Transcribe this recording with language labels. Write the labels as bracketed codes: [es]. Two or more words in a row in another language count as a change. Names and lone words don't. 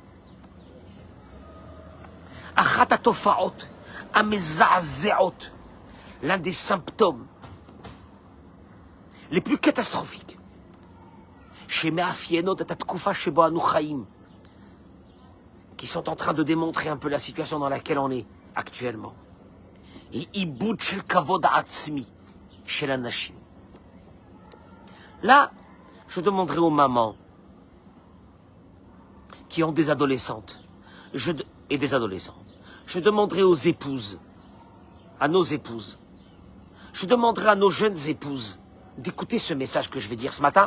[fr] L'un des symptômes les plus catastrophiques qui sont en train de démontrer un peu la situation dans laquelle on est actuellement. [he] את איבוד של כבוד העצמי של הנשים. [fr] Là, je demanderai aux mamans qui ont des adolescentes et des adolescents. Je demanderai aux épouses, à nos épouses. Je demanderai à nos jeunes épouses d'écouter ce message que je vais dire ce matin.